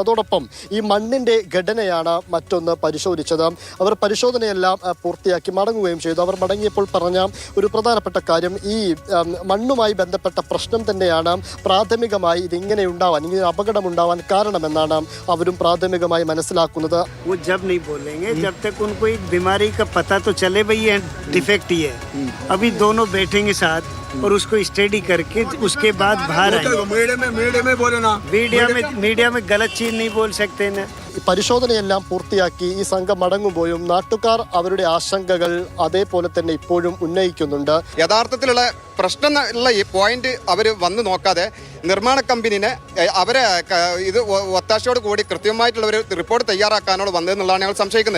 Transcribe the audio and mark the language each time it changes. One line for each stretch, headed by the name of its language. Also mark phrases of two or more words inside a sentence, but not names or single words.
Malayalam: അതോടൊപ്പം ഈ മണ്ണിൻ്റെ ഘടനയാണ് മറ്റൊന്ന് പരിശോധിച്ചത്. അവർ പരിശോധനയെല്ലാം പൂർത്തിയാക്കി മടങ്ങുകയും ചെയ്തു. അവർ മടങ്ങിയപ്പോൾ പറഞ്ഞ ഒരു പ്രധാനപ്പെട്ട കാര്യം, ഈ മണ്ണുമായി ബന്ധപ്പെട്ട പ്രശ്നം തന്നെയാണ് പ്രാഥമികമായി ഇതിങ്ങനെ ഉണ്ടാവാൻ, ഇങ്ങനെ അപകടമുണ്ടാവാൻ കാരണമെന്നാണ് അവരും പ്രാഥമികമായി മനസ്സിലാക്കുന്നത്.
Hindi: ये डिफेक्ट ही है. अभी दोनों बैठेंगे साथ और उसको स्टडी करके उसके बाद बाहर मीडिया में गलत चीज नहीं बोल सकते ना.
Malayalam: പരിശോധനയെല്ലാം പൂർത്തിയാക്കി ഈ സംഘം മടങ്ങുമ്പോഴും നാട്ടുകാർ അവരുടെ ആശങ്കകൾ അതേപോലെ തന്നെ ഇപ്പോഴും ഉന്നയിക്കുന്നുണ്ട്. യഥാർത്ഥത്തിലുള്ള പ്രശ്നം ഉള്ള ഈ പോയിന്റ് അവർ വന്നു നോക്കാതെ നിർമ്മാണ കമ്പനിനെ അവരെ ഇത് ഒത്താശയോട് കൂടി കൃത്യമായിട്ടുള്ള ഒരു റിപ്പോർട്ട് തയ്യാറാക്കാനോട് വന്നതെന്നുള്ളതാണ് ഞങ്ങൾ സംശയിക്കുന്നത്.